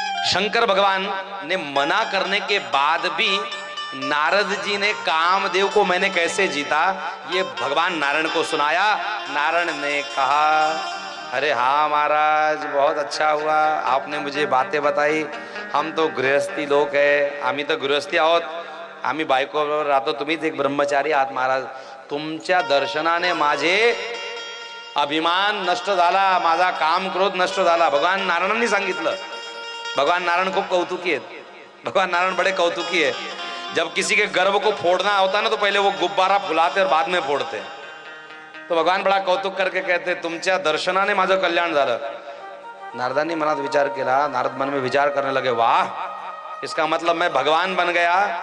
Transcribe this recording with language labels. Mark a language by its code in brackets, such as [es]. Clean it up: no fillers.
[hi] शंकर भगवान ने मना करने के बाद भी नारद जी ने कामदेव को मैंने कैसे जीता ये भगवान नारायण को सुनाया. नारायण ने कहा अरे हाँ महाराज, बहुत अच्छा हुआ आपने मुझे बातें बताई. हम तो गृहस्थी लोक है, [mr] आम्ही तर गृहस्थी आहोत, आम्ही बायकोबरोबर राहतो, तुम्हीच एक ब्रह्मचारी आहात महाराज. तुमच्या दर्शनाने माझे अभिमान नष्ट झाला, माझा काम क्रोध नष्ट झाला. भगवान नारायणांनी सांगितलं. भगवान नारायण खूप कौतुकी आहेत. [hi] भगवान नारायण बड़े कौतुकी है. जब किसी के गर्भ को फोड़ना होता है ना तो पहले वो गुब्बारा फुलाते और बाद में फोड़ते हैं. तो भगवान बड़ा कौतुक करके कहते [mr] तुमच्या दर्शनाने माझं कल्याण झालं. नारदांनी मनात विचार केला, [hi] नारद मन में विचार करने लगे, वाह, इसका मतलब मैं भगवान बन गया।